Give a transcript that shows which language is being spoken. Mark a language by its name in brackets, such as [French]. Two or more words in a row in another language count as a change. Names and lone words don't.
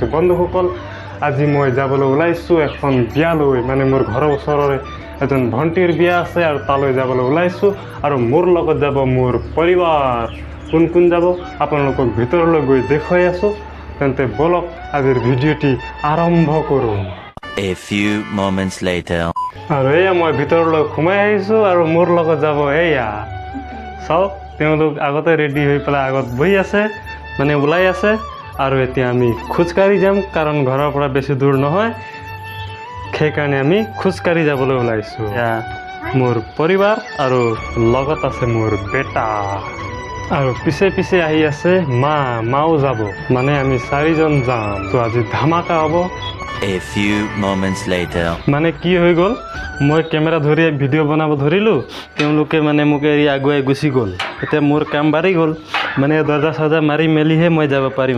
[Assamese] বন্ধুসকল, আজি মই যাবলৈ ওলাইছোঁ এখন বিয়ালৈ। মানে মোৰ ঘৰৰ ওচৰৰে এজন ভণ্টিৰ বিয়া আছে আৰু তালৈ যাবলৈ ওলাইছোঁ আৰু মোৰ লগত যাব মোৰ পৰিবাৰ। কোন কোন যাব আপোনালোকক ভিতৰলৈ গৈ দেখুৱাই আছোঁ। তেন্তে বলক আজিৰ ভিডিঅ'টি আৰম্ভ কৰোঁ। [English] A few moments later. [Assamese] আৰু এয়া মই ভিতৰলৈ সোমাই আহিছোঁ আৰু মোৰ লগত যাব এয়া চাওক, তেওঁলোক আগতে ৰেডি হৈ পেলাই আগত বহি আছে, মানে ওলাই আছে। আৰু এতিয়া আমি খোজকাঢ়ি যাম, কাৰণ ঘৰৰ পৰা বেছি দূৰ নহয়, সেইকাৰণে আমি খোজকাঢ়ি যাবলৈ ওলাইছোঁ। এয়া মোৰ পৰিবাৰ আৰু লগত আছে মোৰ বেটা, আৰু পিছে পিছে আহি আছে মাও যাব, মানে আমি 4জন যাম। তো আজি ধামাকা হ'ব। [English] A few moments later. [Assamese] মানে কি হৈ গ'ল, মই কেমেৰা ধৰি ভিডিঅ' বনাব ধৰিলোঁ, তেওঁলোকে মানে মোক এৰি আগুৱাই গুচি গ'ল। এতিয়া মোৰ কাম বাঢ়ি গ'ল, মানে দৰ্জা চৰ্জা মাৰি মেলিহে মই যাব পাৰিম।